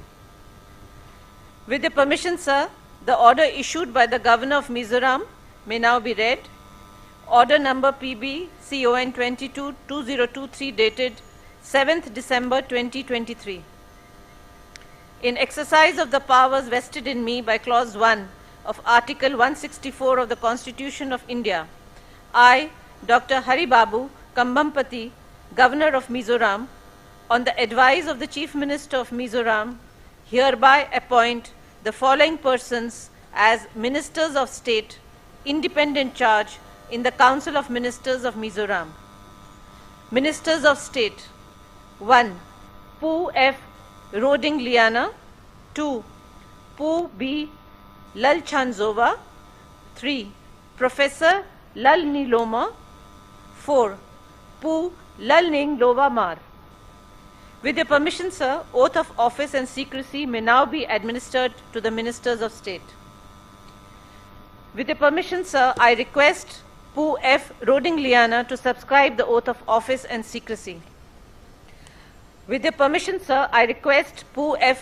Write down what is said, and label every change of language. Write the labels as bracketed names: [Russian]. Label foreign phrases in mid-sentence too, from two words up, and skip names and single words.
[English] With your permission, sir, the order issued by the Governor of Mizoram may now be read. Order number PB CON 22-2023 dated 7th December 2023. In exercise of the powers vested in me by Clause 1 of Article 164 of the Constitution of India, I, Dr. Hari Babu Kambampati, Governor of Mizoram, on the advice of the Chief Minister of Mizoram, hereby appoint the following persons as Ministers of State, independent charge in the Council of Ministers of Mizoram. Ministers of State: 1. Pu F. Roding Liana. 2. Pu B. Lalchanzova. 3. Professor Lal Niloma. 4. Pu Lalning Lova Mar. With your permission, sir, oath of office and secrecy may now be administered to the Ministers of State. With your permission, sir, I request Pu F. Roding Liana to subscribe the oath of office and secrecy. With your permission, sir, I request Pu F.